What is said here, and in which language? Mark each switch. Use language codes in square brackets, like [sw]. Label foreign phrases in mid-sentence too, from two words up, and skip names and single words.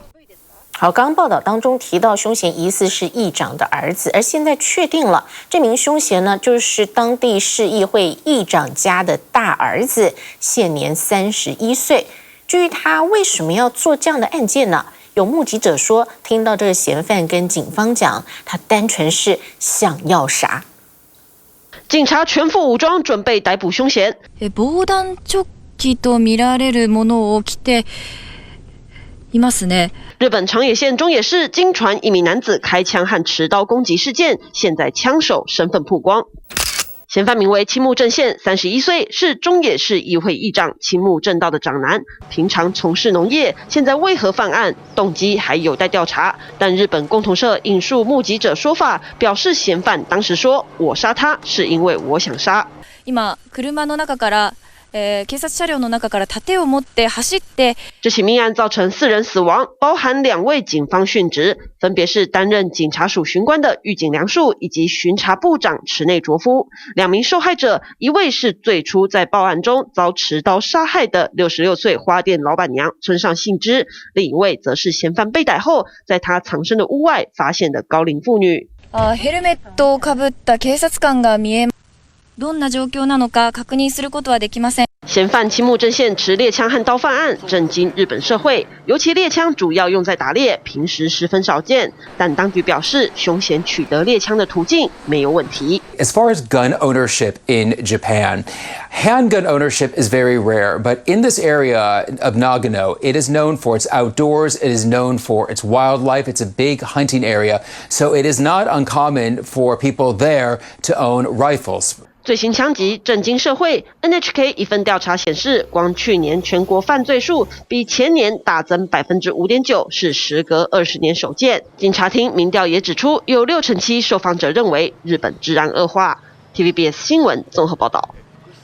[zh] 好，刚刚报道当中提到，凶嫌疑似是议长的儿子，而现在确定了，这名凶嫌呢，就是当地市议会议长家的大儿子，现年31岁。至于他为什么要做这样的案件呢？有目击者说，听到这个嫌犯跟警方讲，他单纯是想要杀。警察全副武装，准备逮捕凶嫌。 [ja] 防弾チョッキと見られるものを着ていますね。 [zh] 日本长野县中野市经传1名男子开枪和持刀攻击事件，现在枪手身份曝光。嫌犯名为青木正宪，31岁，是中野市议会议长青木正道的长男，平常从事农业，现在为何犯案，动机还有待调查。但日本共同社引述目击者说法，表示嫌犯当时说：“我杀他是因为我想杀。” [ja] 今車の中から警察車両の中から盾を持って走って。 [zh] 这起命案造成4人死亡，包含2位警方殉职，分别是担任警察署巡官的狱警梁树以及巡察部长池内卓夫。2名受害者，一位是最初在报案中遭持刀杀害的66岁花店老板娘村上幸之，另一位则是嫌犯被逮后，在他藏身的屋外发现的高龄妇女。 [ja] ヘルメットをかぶった警察官が見え。どんな状況なのか確認することはできません。 [zh] 嫌犯青木正宪持猎枪和刀犯案，震惊日本社会。尤其猎枪主要用在打猎，平时十分少见。但当局表示，凶嫌取得猎枪的途径没有问题。 [en] As far as gun ownership in Japan, handgun ownership is very rare, but in this area of Nagano, it is known for its outdoors, it is known for its wildlife, it's a big hunting area, so it is not uncommon for people there to own rifles. [zh] 最新枪击震惊社会 ，NHK 一份调查显示，光去年全国犯罪数比前年大增5.9%，是时隔20年首见。警察厅民调也指出，有67%受访者认为日本治安恶化。TVBS 新闻综合报道。